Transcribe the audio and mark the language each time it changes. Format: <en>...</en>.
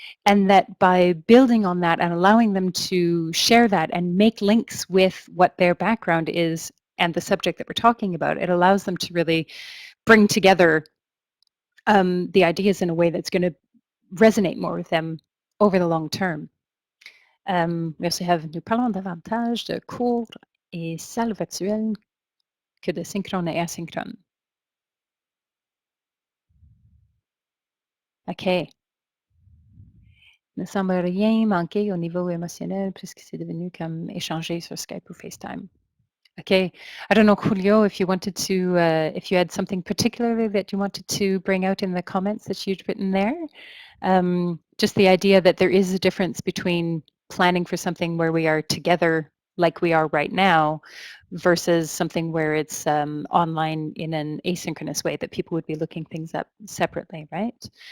<en>And that by building on that and allowing them to share that and make links with what their background is and the subject that we're talking about, it allows them to really bring together the ideas in a way that's going to resonate more with them over the long term. We also have,</en> <fr>nous parlons davantage de cours et salles virtuelles que de synchrone et asynchrone. OK. Ne semble rien manquer au niveau émotionnel puisque c'est devenu comme échanger sur Skype ou FaceTime.</fr> <en>Okay, I don't know, Julio, if you wanted to, if you had something particularly that you wanted to bring out in the comments that you'd written there. Just the idea that there is a difference between planning for something where we are together like we are right now versus something where it's online in an asynchronous way that people would be looking things up separately, right?</en>